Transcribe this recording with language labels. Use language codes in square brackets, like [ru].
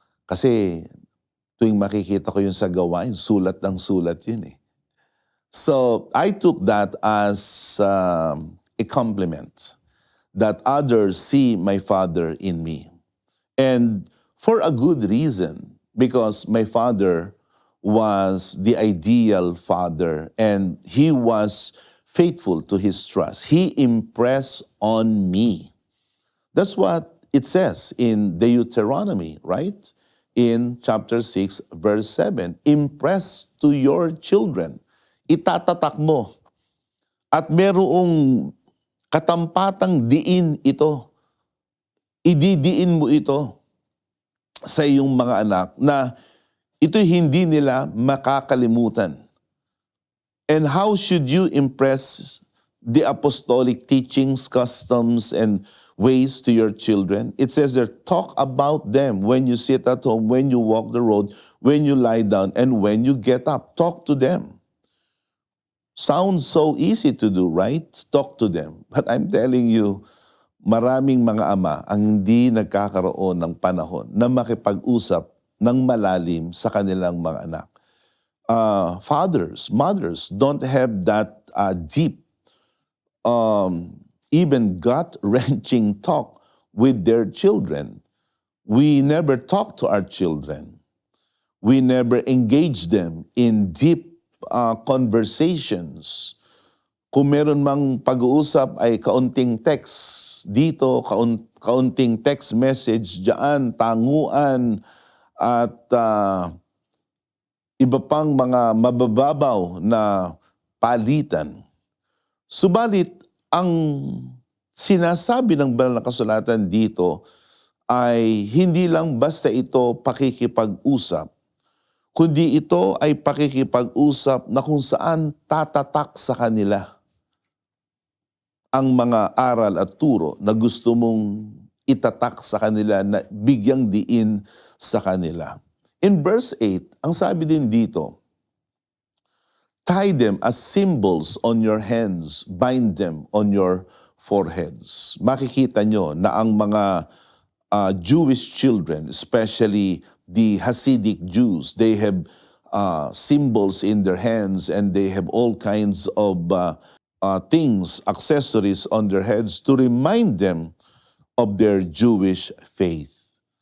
[tl] Kasi tuwing makikita ko yun sa gawain, sulat ng sulat yun eh. [en] So I took that as a compliment that others see my father in me. And for a good reason, because my father was the ideal father and he was faithful to his trust. He impressed on me. That's what it says in Deuteronomy, right? In chapter 6, verse 7, impress to your children. [tl] Itatatak mo. At merong katampatang diin ito. Ididiin mo ito sa iyong mga anak na ito hindi nila makakalimutan. [en] And how should you impress the apostolic teachings, customs, and ways to your children? It says there, talk about them when you sit at home, when you walk the road, when you lie down, and when you get up. Talk to them. Sounds so easy to do, right? Talk to them. But I'm telling you, [tl] maraming mga ama ang hindi nagkakaroon ng panahon na makipag-usap ng malalim sa kanilang mga anak. [en] Fathers, mothers don't have that deep, even gut-wrenching talk with their children. We never talk to our children. We never engage them in deep conversations. [tl] Kung meron mang pag-uusap ay kaunting text dito, kaunting text message diyan, tanguan, at iba pang mga mabababaw na palitan. Subalit, ang sinasabi ng banal na kasulatan dito ay hindi lang basta ito pakikipag-usap, kundi ito ay pakikipag-usap na kung saan tatatak sa kanila ang mga aral at turo na gusto mong itatak sa kanila, na bigyang diin sa kanila. [en] In verse 8, [tl] ang sabi din dito, [en] tie them as symbols on your hands, bind them on your foreheads. [tl] Makikita nyo na ang mga [en] Jewish children, especially the Hasidic Jews, they have symbols in their hands, and they have all kinds of things, accessories on their heads to remind them of their Jewish faith.